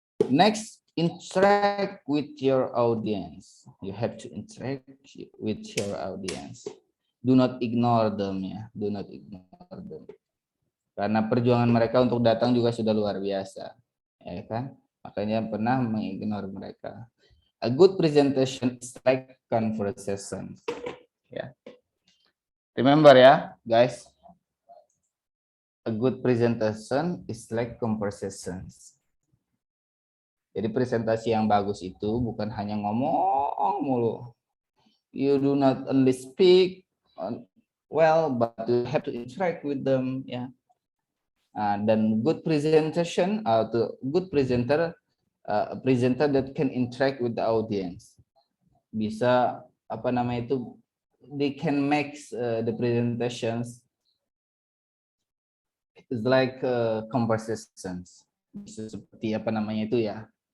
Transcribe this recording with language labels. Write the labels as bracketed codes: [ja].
[en] Next, interact with your audience. You have to interact with your audience. Do not ignore them, ya. Do not ignore them. [id] Karena perjuangan mereka untuk datang juga sudah luar biasa, ya kan? Makanya pernah mengignore mereka. [en] A good presentation is like conversation. Ya. Remember, ya, guys. A good presentation is like conversations. [id] Jadi presentasi yang bagus itu bukan hanya ngomong mulu. [en] You do not only speak well, but you have to interact with them, ya. Dan good presentation, good presenter, presenter that can interact with the audience. [id] Bisa apa namanya itu? [en] They can make the presentations is like conversations. [id] Bisa seperti apa namanya itu ya?